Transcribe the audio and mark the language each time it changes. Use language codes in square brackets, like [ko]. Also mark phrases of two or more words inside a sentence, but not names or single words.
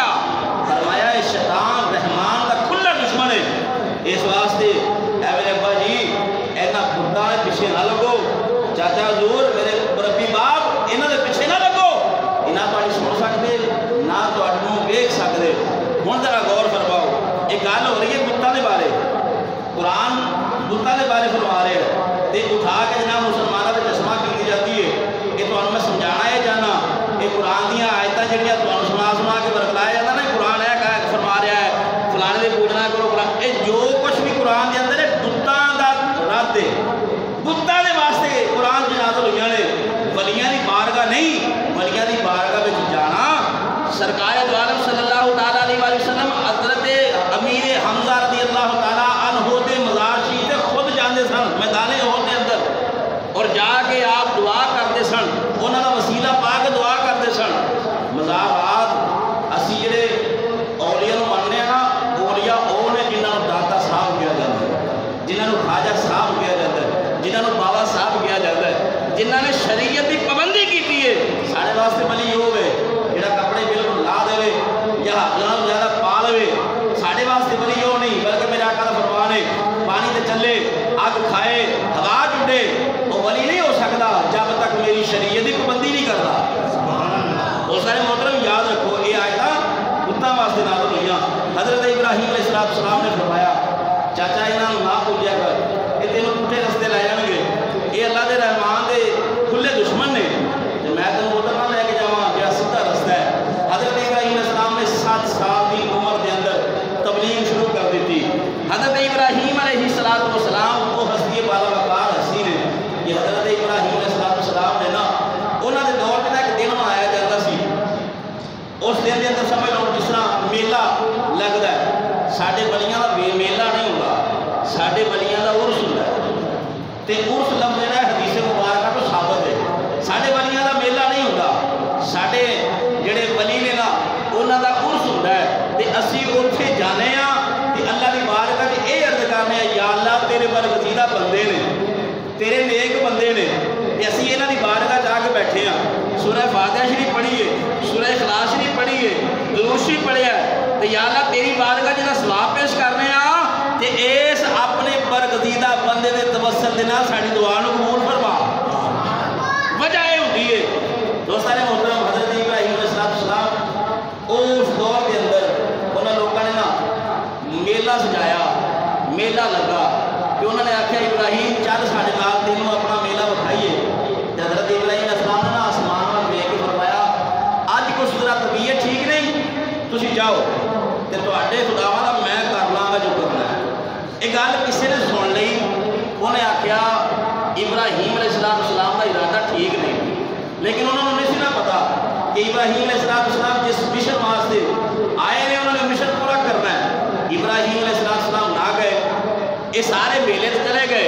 [pa] فرمایا شیطان رحمان دا کھلا دشمن ہے، اس واسطے اے میرے ابا جی اینا بتاں دے پیچھے نہ لگو، چاچا حضور میرے مربی باپ انہاں دے پیچھے نہ لگو، انہاں تہاڈی سن سکتے نہ تہاڈوں ویکھ سکتے۔ ہن ذرا غور فرماؤ، ایک گل ہو رہی ہے بتاں دے بارے، قرآن بتاں دے بارے فرما رہے ہیں تے اٹھا کے جناب مسلمانوں تے چشمہ کی جاتی ہے۔ [ur] یہ تمہیں میں سمجھانا ہے جانا، [pa] یہ قرآن دیا آیتاں جڑیاں تمہیں سنا کے ورگلایا جاتا نا، قرآن ہے فرما رہا ہے فلانے دے پوجنا کرو، قرآن یہ جو کچھ بھی قرآن دے اندر ہے بتاں دا رد ہے، بتاں دے واسطے قرآن دی نازل ہوئی نے، ولیاں دی بارگاہ نہیں، ولیاں دی بارگاہ وچ جانا سرکار دو عالم صلی اللہ تعالیٰ علیہ وآلہ وسلم حضرت امیر حمزہ رضی اللہ تعالیٰ عنہ دے مزار شریف تے خود جاندے سن میدان احد دے اندر، [ur] اور جا کے آپ دعا کرتے [pa] سن، انہاں دا وسیلہ پا کے دعا کرتے سن۔ مزارات اسی جڑے اولیاء نوں مننے نا، اولیاء او نے جنہاں نوں داتا صاحب کیا جاتا ہے، جنہاں نوں خواجہ صاحب کیا جاتا ہے، جنہاں نوں بابا صاحب کیا جاتا ہے، جنہاں نے شریعت دی پابندی کیتی ہے۔ سارے واسطے ولی او ہے جڑا کپڑے بالکل لا دے یا حضرات زیادہ پا لے، سارے واسطے ولی او نہیں، بلکہ میرے آقا دا فرمان ہے پانی تے چلے اگ کھائے ہوا چڈے [ur] وہ ولی نہیں ہو سکتا جب تک میری شریعت کی پابندی نہیں کرتا۔ [pa] وہ سارے محترم یاد رکھو، یہ آیتاں بتاں واسطے نازل ہوئیاں۔ حضرت ابراہیم علیہ السلام نے فرمایا چاچا انہاں نوں نہ پوجیا کر، یہ تینوں پٹھے رستے لے جان گے، یہ اللہ دے رحمان دے کھلے دشمن نے، تے میں تینوں ادھر نہ لے کے جاواں جڑا سیدھا رستہ ہے۔ حضرت ابراہیم علیہ السلام نے [ur] 7 سال کی عمر [pa] دے اندر تبلیغ شروع کر دیتی۔ حضرت ابراہیم علیہ السلام وہ ہستی بالا وقار ہستی نے، یہ حضرت ابراہیم علیہ السلام نے نا [ur] انہوں نے دور میں ایک دن منایا جاتا [pa] سی، اس دن کے اندر سمجھ لو جس طرح میلہ لگتا ہے، [ur] ساڈے ولیاں کا میلہ نہیں ہوتا، ساڈے ولیاں کا عرس ہوتا ہے، تے عرس لفظ جہاں حدیث مبارکہ تو ثابت ہے، [pa] ساڈے ولیاں کا میلہ نہیں ہوتا، ساڈے جڑے ولی نے نا انہوں کا عرس ہوتا ہے، تے اسی اتنے جانے ہاں تے اللہ کی بارگاہ وچ یہ عرض کرنے ہیں [ur] یا اللہ تیرے برگزیدہ بندے [pa] نے، تیرے نیک بندے نے، تے اسی انہاں دی بارگاہ جا کے بیٹھے ہیں، سورہ فاتحہ شریف پڑھیے، سورہ اخلاص شریف پڑھیے، درود شریف پڑھیا ہے، تو یا اللہ تیری بارگاہ جنہاں سواب پیش کرنے تے اس اپنے برگزیدہ بندے دے توسل دینا ساڑی دعا نو قبول فرما. [ur] وجہ یہ ہوتی ہے [pa] دوستانے محترم حضرت ابراہیم علیہ السلام اس دور کے اندر انہوں لوگوں نے نا میلہ سجایا, میلہ لگا کہ انہوں نے آکھیا ابراہیم چل ساڑے نال تینوں اپنا میلہ بکھائیے. حضرت ابراہیم علیہ السلام نے آسمان میں ویکھ کے فرمایا اج کچھ ذرا طبیعت ٹھیک نہیں تسی جاؤ تے تواڈے خداواں دا میں کر لاں گا جو کرنا ہے. یہ گل کسی نے سن لی, انہیں آخیا [ur] ابراہیم علیہ السلام کا ارادہ ٹھیک نہیں, لیکن انہوں نے نہیں پتا [pa] کہ ابراہیم علیہ السلام جس مشن واسطے آئے نے انہوں نے مشن پورا کرنا ہے. ابراہیم علیہ السلام نہ گئے, یہ سارے میلے تو چلے گئے.